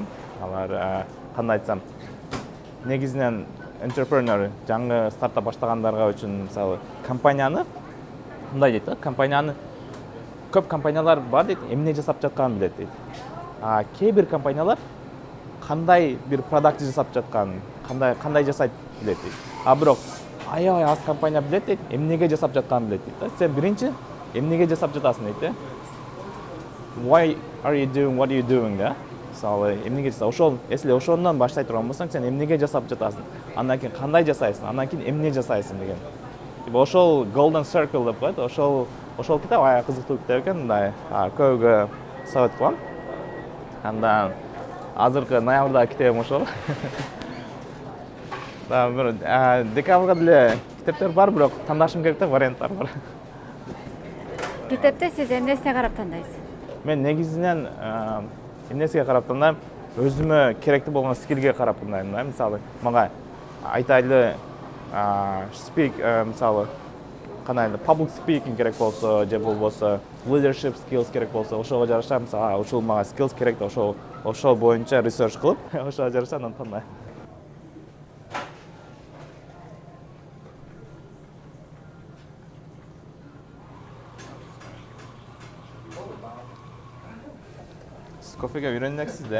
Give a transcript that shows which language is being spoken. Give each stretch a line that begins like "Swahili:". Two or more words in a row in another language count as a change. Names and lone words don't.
Kyrgyz: Алар кандай айтсам, негизинен entrepreneur, жаңы стартап баштагандарга үчүн, мисалы, компанияны мындай дейт да, көп компаниялар бар дейт, эмне жасап жатканын билет дейт. Кээ бир компаниялар кандай бир продукт жасап жатканын, кандай жасайт билет дейт. Бирок аябай аз компания билет дейт, эмнеге жасап жатканын билет дейт. Сен биринчи эмнеге жасап жатасың дейт да.
English: Why are you doing what are you doing да?
Kyrgyz: Мисалы, эмнеге жасап, если ошондон баштай турган болсоң, сен эмнеге жасап жатасың, андан кийин кандай жасайсың, андан кийин эмне жасайсың деген. Ошол Golden Circle деп коет. Ошол китеп аябай кызыктуу китеп экен, мындай көбүгө совет кылам. Андан азыркы ноябрдагы китебим ошол. Декабрга деле китептер бар, бирок тандашым керек да, варианттар бар. Китепте сиз эмнесине карап тандайсыз? Мен негизинен эмнесиге карап тандайм? Өзүмө керектүү болгон скиллге карап тандайм да. Мисалы, мага айтайлы мисалы, кандай
English: public speaking
Kyrgyz: керек болсо, же болбосо
English: leadership skills
Kyrgyz: керек болсо, ошого жараша, мисалы, ошол мага skills керек да, ошол боюнча research кылып, ошого жараша анан тандайм. Кофеге үйрөнөксүз да?